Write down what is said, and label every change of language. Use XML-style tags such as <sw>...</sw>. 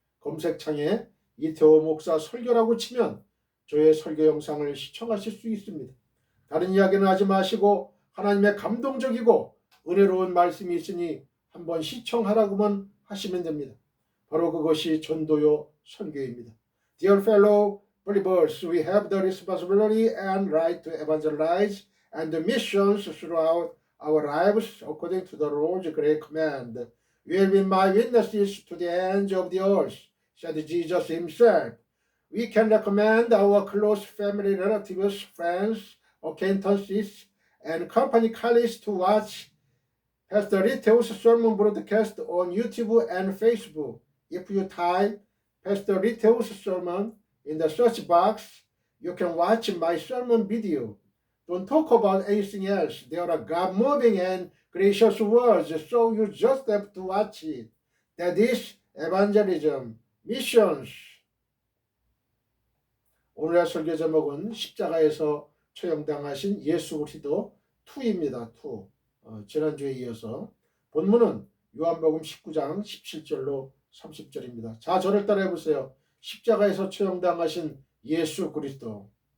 <ko>검색창에 이태호 목사 설교라고 치면 저의 설교 영상을 시청하실 수 있습니다. 다른 이야기는 하지 마시고 하나님의 감동적이고 은혜로운 말씀이 있으니 한번 시청하라고만 하시면 됩니다. 바로 그것이 전도요 선교입니다.</ko> <en>Dear fellow believers, we have the responsibility and right to evangelize and the missions throughout our lives according to the Lord's great command. You will be my witnesses to the ends of the earth, said Jesus himself. We can recommend our close family relatives, friends, acquaintances, and company colleagues to watch Pastor Riteo's sermon broadcast on YouTube and Facebook. If you type Pastor Riteo's sermon in the search box, you can watch my sermon video. Don't talk about anything else. There are God moving and gracious words, so you just have to watch it. That is evangelism, missions.</en> <ko>오늘의 설교 제목은 십자가에서 처형당하신 예수 그리스도 2입니다. 2. 지난주에 이어서 본문은 요한복음 19장 17절로 30절입니다. 자, 저를 따라해 보세요. 십자가에서 처형당하신 예수 그리스도.</ko>